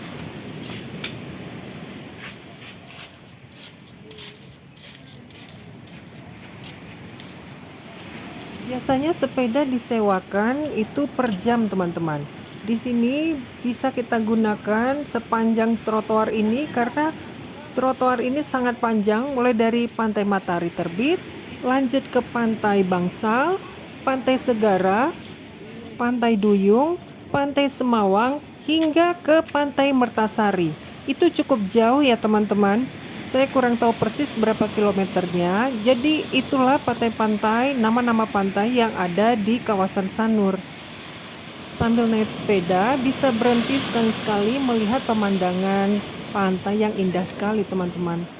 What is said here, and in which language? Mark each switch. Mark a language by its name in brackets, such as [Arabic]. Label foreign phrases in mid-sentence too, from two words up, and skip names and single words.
[Indonesian] Biasanya sepeda disewakan itu per jam, teman-teman. Di sini bisa kita gunakan sepanjang trotoar ini karena trotoar ini sangat panjang, mulai dari Pantai Matahari Terbit, lanjut ke Pantai Bangsal, Pantai Segara, Pantai Duyung, Pantai Semawang, hingga ke Pantai Mertasari. Itu cukup jauh ya teman-teman. Saya kurang tahu persis berapa kilometernya. Jadi itulah pantai-pantai, nama-nama pantai yang ada di kawasan Sanur. Sambil naik sepeda bisa berhenti sekali-sekali melihat pemandangan pantai yang indah sekali, teman-teman.